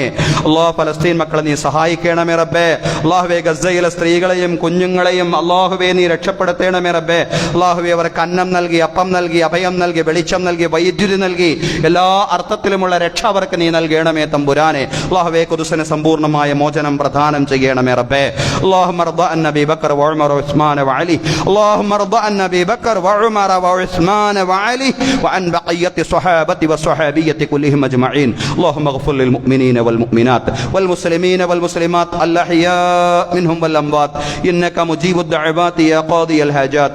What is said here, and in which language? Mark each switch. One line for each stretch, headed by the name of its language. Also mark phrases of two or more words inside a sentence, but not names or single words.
Malayalam: അള്ളാഹ് ഫലസ്തീൻ മക്കളെ നീ സഹായിക്കണമേ റബ്ബേ. അള്ളാഹുവേ ഗസയിലെ സ്ത്രീകളെയും കുഞ്ഞുങ്ങളെയും അള്ളാഹുവേ നീ രക്ഷപ്പെടുത്തണമേ റബ്ബേ. അള്ളാഹുവേ അവർക്ക് അന്നം നൽകി, അപ്പം നൽകി, അഭയം നൽകി, വെളിച്ചം നൽകി, വൈദ്യുതി നൽകി, എല്ലാ അർത്ഥത്തിലുമുള്ള രക്ഷ അവർക്ക് നീ നൽകണമേ തമ്പുരാനെ. അള്ളാഹുവേ ഖുദ്സിന് സമ്പൂർണ്ണമായ മോചനം പ്രദാനം ചെയ്യണമേ റബ്ബേ.
Arabic: اللهم ارض عن ابي بكر وعمر وعثمان وعلي اللهم ارض عن ابي بكر وعمر وعثمان وعلي وعن بقيه الصحابه والصحابيه كلهم اجمعين. أجمعين. اللهم اغفر للمؤمنين والمؤمنات والمسلمين والمسلمات الأحياء منهم والأموات إنك مجيب الدعوات يا قاضي الحاجات.